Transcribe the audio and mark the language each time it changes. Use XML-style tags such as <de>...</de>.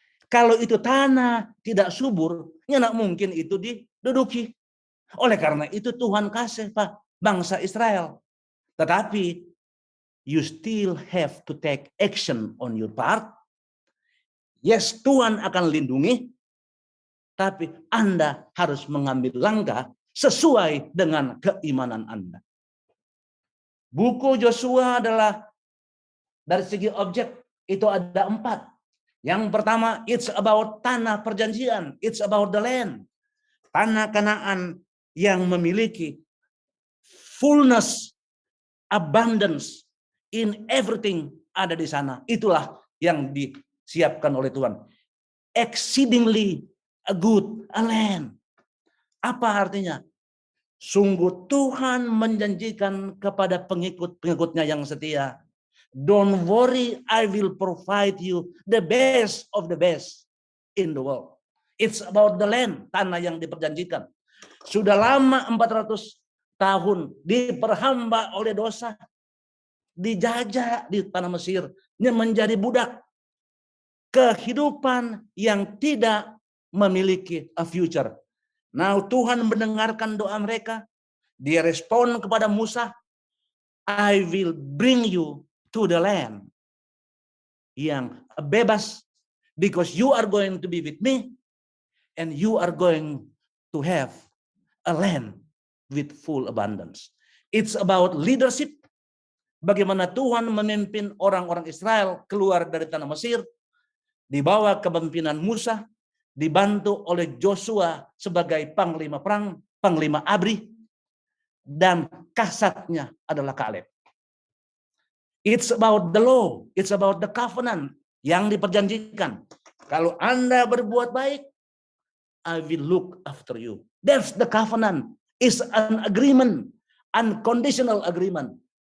<id>Kalau itu tanah tidak subur, nggak mungkin itu diduduki. Oleh karena itu Tuhan kasih Pak bangsa Israel. Tetapi</id> <en>you still have to take action on your part.</en> <id>Yes, Tuhan akan lindungi, tapi Anda harus mengambil langkah sesuai dengan keimanan Anda. Buku Joshua adalah dari segi objek itu ada 4. Yang pertama,</id> <en>it's about</en> <id>tanah perjanjian,</id> <en>it's about the land.</en> <id>Tanah Kanaan yang memiliki</id> <en>fullness, abundance in everything</en> <id>ada di sana. Itulah yang disiapkan oleh Tuhan.</id> <en>Exceedingly a good land.</en> <id>Apa artinya? Sungguh Tuhan menjanjikan kepada pengikut-pengikutnya yang setia.</id> <en>Don't worry, I will provide you the best of the best in the world. It's about the land,</en> <id>tanah yang diperjanjikan. Sudah lama 400 tahun diperhamba oleh dosa. Dijajah di tanah Mesir, menjadi budak. kehidupan yang tidak memiliki</id> <en>a future. Now</en> <id>Tuhan mendengarkan doa mereka. Dia respon kepada Musa,</id> <en>I will bring you to the land</en> <id>yang bebas,</id> <en>because you are going to be with me and you are going to have a land with full abundance. It's about leadership.</en> <id>Bagaimana Tuhan memimpin orang-orang Israel keluar dari tanah Mesir, di bawah kepemimpinan Musa, dibantu oleh Joshua sebagai panglima perang, panglima ABRI, dan kasatnya adalah Kaleb.</id> <en>It's about the law, it's about the covenant</en> <id>yang diperjanjikan. Kalau Anda berbuat baik,</id> <en>I will look after you. That's the covenant. Is an agreement, unconditional agreement.</en>